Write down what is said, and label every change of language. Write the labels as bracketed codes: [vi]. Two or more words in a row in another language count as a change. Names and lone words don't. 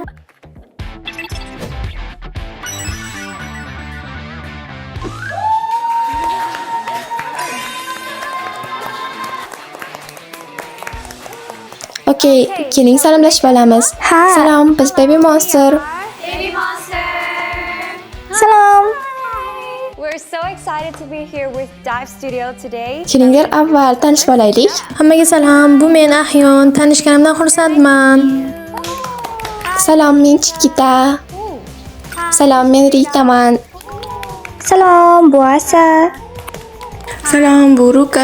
[uz] Okey, keling salomlashib olamiz. Ha. Salom, biz Baby Monster. Salom. [en] We're so excited to be here with Dive Studio today. [uz] Kelinglar avval tanishib olaylik. Hammaga salom, bu men Ahyon. Tanishganimdan xursandman. Salom, men Chikita. Salom, men Ritaman. Salom, bu Asa. Salom, bu Ruka.